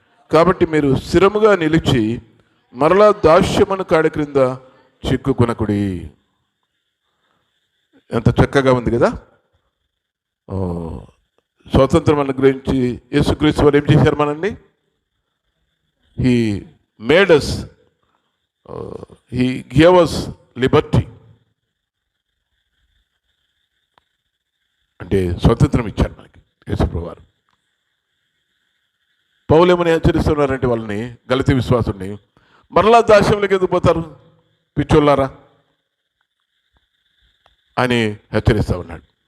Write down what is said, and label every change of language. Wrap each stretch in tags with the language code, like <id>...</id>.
<te>కాబట్టి మీరు స్థిరముగా నిలిచి మరలా దాస్యమను కాడి క్రింద చిక్కుకొనకుడి. ఎంత చక్కగా ఉంది కదా. స్వాతంత్రం అనుగ్రహించి యేసుక్రీస్తు వారు ఏం చేశారు మనల్ని?</te> <en>He made us, he gave us liberty.</en> <te>అంటే స్వతంత్రం ఇచ్చారు మనకి యేసుప్రభువు వారు. పౌలు ఏమని హెచ్చరిస్తున్నారంటే వాళ్ళని, గలతీ విశ్వాసుల్ని, మరలా దాస్యంలోకి ఎందుకు పోతారు పిచ్చోళ్ళారా అని హెచ్చరిస్తూ ఉన్నాడు.</te>